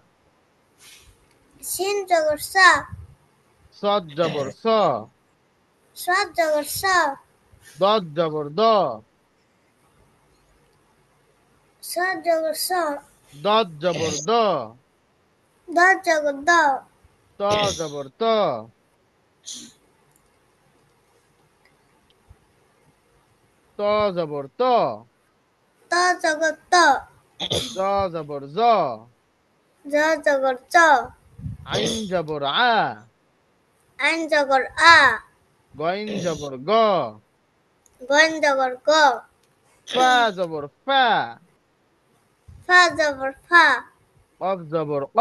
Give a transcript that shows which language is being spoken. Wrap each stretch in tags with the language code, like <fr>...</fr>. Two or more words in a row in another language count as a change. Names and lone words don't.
<bn>সিন জবর সা, সদ জবর স, সাত জবর সা, দদ জবর দ, সাত জবর সা, দদ জবর দ, দশ জবর দ, ত জবর ত, ত জবর ত, ত জবর ত, জ জবর জ, জ জবর জ, আইন জবর আ, আইন জবর আ, গইন জবর গ, গন জবর গ, ফা জবর ফা, ফা জবর ফা, কফ জবর অ,</bn>